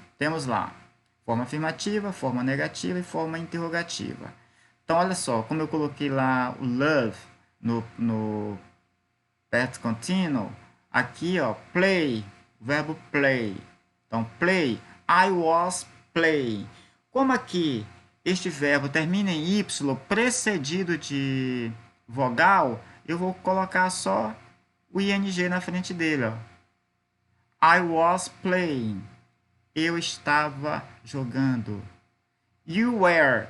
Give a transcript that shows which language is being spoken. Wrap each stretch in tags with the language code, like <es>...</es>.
<pt>Temos lá forma afirmativa, forma negativa e forma interrogativa. Então, olha só, como eu coloquei lá o love no past contínuo, aqui, ó, play, verbo play.</pt> <en>Então, play, I was playing.</en> <pt>Como aqui este verbo termina em Y precedido de vogal, eu vou colocar só o ing na frente dele, ó.</pt> <en>I was playing.</en> <pt>Eu estava jogando.</pt> <en>You were.</en>